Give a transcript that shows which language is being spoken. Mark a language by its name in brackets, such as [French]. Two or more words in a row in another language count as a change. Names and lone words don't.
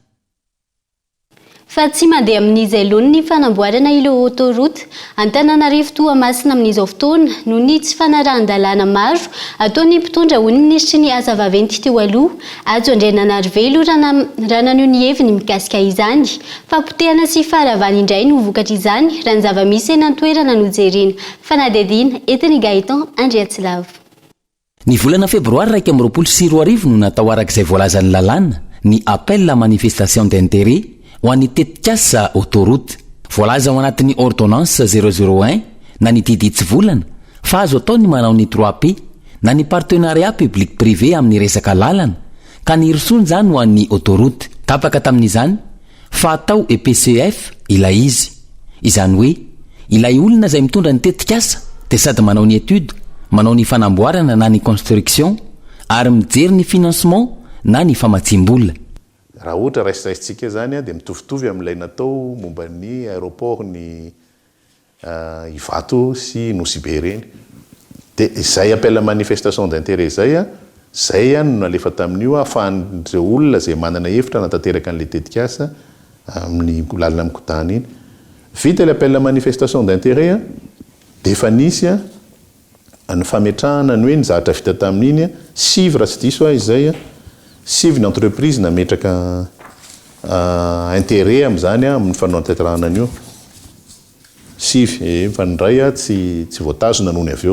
[Malagasy] Fa tsy mandeha amin'izy alony ny fanamboarana ilay autoroute Antananarivo Toamasina amin'izao fotoana no ny tsy fanarahan-dalàna maro ataon'ny mpitondra hono ministry ny asa vaventy teo aloha Ajo Andriananarivelo raha naneho ny heviny mikasika izany. Fampotehana sy faharavana indray no vokatra izany raha ny zava-misy eny an-toerana no jerena. Fanadihadiana entiny Gaëtan Andriatsilavo. Ny volana febroary 2024 no natao arak'izay voalazan'ny lalàna ny [French] appel à manifestation d'intérêt [Malagasy] ho an'ny tetikasa autoroute. Voalaza ao anatin'ny ordonnance 001 na ny diditsy volana fa azo atao ny manao ny 3P na ny [French] partenariat public privé [Malagasy] amin'ny resaka lalana, ka ny irsony zany ho an'ny autoroute. Tapaka tamin'izany fa atao EPCF ilay izy, izany hoe ilay olona izay mitondra ny tetikasa dia sady manao ny étude, manao ny fanamboarana na ny construction ary mijery ny financement na ny famatsim-bola. Raha ohatra raisitsika zany dia mitovitovy amin'ilay natao momba ny aéroport ny Ivato sy Nosy reny. Dia izay [French] appel à manifestation d'intérêt [Malagasy] zay no nalefa tamin'io ahafahan'ireo olona zay manana hevitra natateraka an'ilay tetikasa amin'ny lalana mikotana iny. Vita ilay [French] appel à manifestation d'intérêt [Malagasy] dia efa nisy ny fametrahana ny hoe ny zavatra vita tamin'iny sivy raha tsy diso izay sivy ny entreprise nametraka intérêt amin'izany amin'ny fanotanterahana an'io. Sivy fanindray tsy voatazona noho ny avy eo.